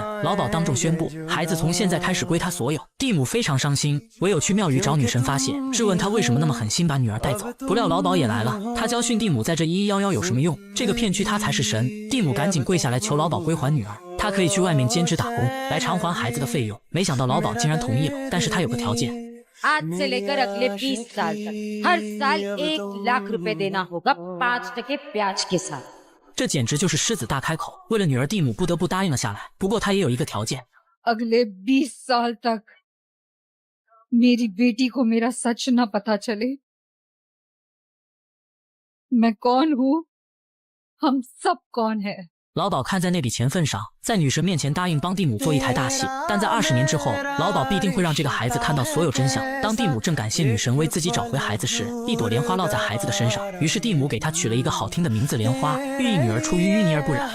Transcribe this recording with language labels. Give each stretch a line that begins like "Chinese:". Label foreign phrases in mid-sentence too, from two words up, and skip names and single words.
Chinese: 老鸨当众宣布，孩子从现在开始归他所有。蒂姆非常伤心，唯有去庙宇找女神发泄，质问他为什么那么狠心把女儿带走。不料老鸨也来了，他教训蒂姆在这1111有什么用，这个片区他才是神。蒂姆赶紧跪下来求老鸨归还女儿，他可以去外面兼职打工来偿还孩子的费用。没想到老鸨竟然同意了，但是他有个条件。
Hindi: आज से लेकर अगले 20 साल तक हर साल 1 लाख रुपए देना होगा 5% ब्याज के साथ。
Chinese: 这简直就是狮子大开口，为了女儿，蒂姆不得不答应了下来。不过他也有一个条件
Hindi: अगले 20 साल तक मेरी बेटी को मेरा सच न पता चले। मैं कौन हूँ, हम सब कौन है。
Chinese: 老鸨看在那笔钱份上，在女神面前答应帮蒂姆做一台大戏，但在20年之后，老鸨必定会让这个孩子看到所有真相。当蒂姆正感谢女神为自己找回孩子时，一朵莲花落在孩子的身上，于是蒂姆给她取了一个好听的名字莲花，寓意女儿出于淤泥而不染。